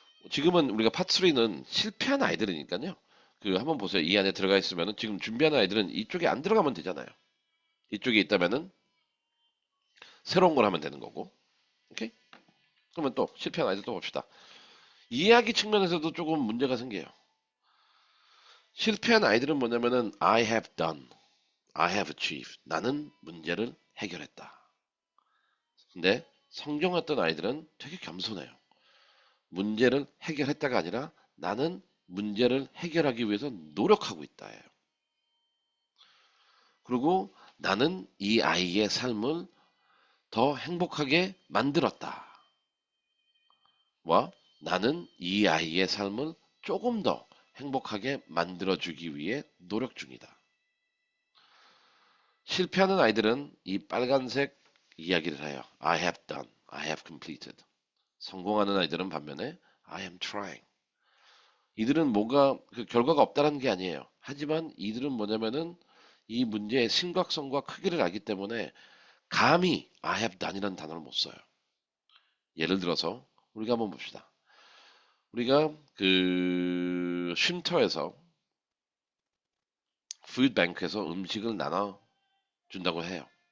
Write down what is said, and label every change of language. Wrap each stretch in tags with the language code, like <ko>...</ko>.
<ko>지금은 우리가 파트 3는 실패한 아이들이니까요. 그 한번 보세요. 이 안에 들어가 있으면은 지금 준비하는 아이들은 이쪽에 안 들어가면 되잖아요. 이쪽에 있다면은 새로운 걸 하면 되는 거고. 오케이? 그러면 또 실패한 아이들 또 봅시다. 이해하기 측면에서도 조금 문제가 생겨요. 실패한 아이들은 뭐냐면은</ko> <en>I have done, I have achieved.</en> <ko>나는 문제를 해결했다. 근데 성경했던 아이들은 되게 겸손해요. 문제를 해결했다가 아니라 나는 문제를 해결하기 위해서 노력하고 있다예요. 그리고 나는 이 아이의 삶을 더 행복하게 만들었다. 와, 나는 이 아이의 삶을 조금 더 행복하게 만들어주기 위해 노력 중이다. 실패하는 아이들은 이 빨간색 이야기를 해요.</ko> <en>I have done, I have completed.</en> <ko>성공하는 아이들은 반면에</ko> <en>I am trying.</en> <ko>이들은 뭔가 그 결과가 없다는 게 아니에요. 하지만 이들은 뭐냐면은 이 문제의 심각성과 크기를 알기 때문에 감히</ko> <en>I have done</en> <ko>이라는 단어를 못 써요. 예를 들어서 우리가 한번 봅시다. 우리가 그 쉼터에서 푸드뱅크에서 음식을 나눠 준다고 해요.</ko>